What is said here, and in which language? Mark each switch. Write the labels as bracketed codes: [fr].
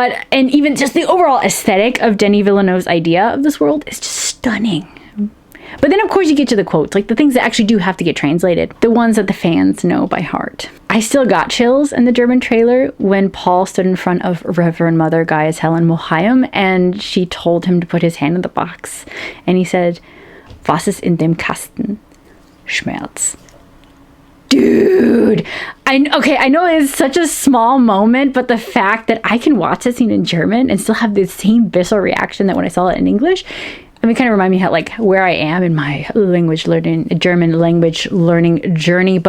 [en] And even just the overall aesthetic of Denis Villeneuve's idea of this world is just stunning. But then, of course, you get to the quotes, like the things that actually do have to get translated, the ones that the fans know by heart. I still got chills in the German trailer when Paul stood in front of Reverend Mother Gaius Helen Mohiam and she told him to put his hand in the box. And he said, [de] "Was ist in dem Kasten? Schmerz." [en] Dude, I know it's such a small moment, but the fact that I can watch this scene in German and still have the same visceral reaction that when I saw it in English, I mean, kind of remind me how, like, where I am in my German language learning journey.